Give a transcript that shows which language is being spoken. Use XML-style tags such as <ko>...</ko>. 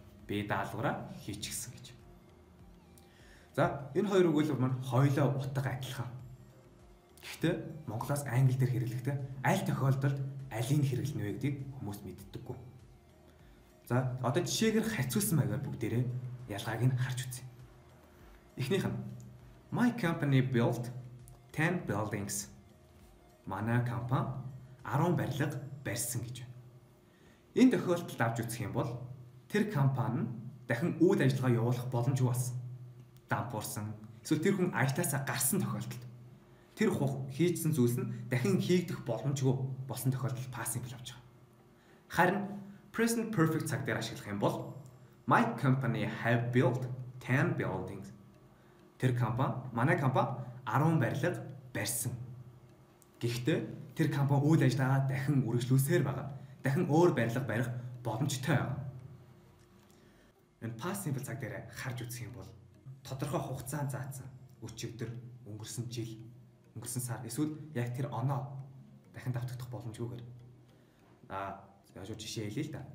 <mn>Би даалгавраа хийчихсэн гэж. За, энэ хоёр өгүүлбэр маань хоёулаа утга адилхан. Гэхдээ монголоос англи дээр хэрэглэхдээ аль тохиолдолд алийг хэрэглэнэ вэ гэдгийг хүмүүс мэддэггүй. За, одоо жишээгээр хацуулсан маягаар бүгдээрээ ялгааг нь харж үзье. Эхнийх нь</mn> <en>My company built 10 buildings.</en> <mn>Манай компани 10 барилга барьсан гэж. Энэ тохиолдолд авч үзэх юм бол тэр компани нь дахин үйл ажиллагаа явуулах боломжгүй болсон. Дампуурсан. Эсвэл тэр хүн аялаасаа гарсан тохиолдолд тэр хийжсэн зүйлс нь дахин хийгдэх боломжгүй болсон тохиолдолд past simple авч байгаа. Харин present perfect цаг дээр ашиглах юм бол</mn> <en>My company have built 10 buildings.</en> <mn>Тэр компани, манай компани 10 барилга барьсан. Гэхдээ тэр компани үйл ажиллагаа дахин үргэлжлүүлсээр байгаа. Дахин өөр барилга барих боломжтой байгаа. Энэ past simple цаг дээр харж үзэх юм бол тодорхой хугацаанд заасан өчигдөр, өнгөрсөн жил, өнгөрсөн сар эсвэл яг тэр оноо дахин давтагдах боломжгүйгээр яаж жишээ хэлье л да.</mn>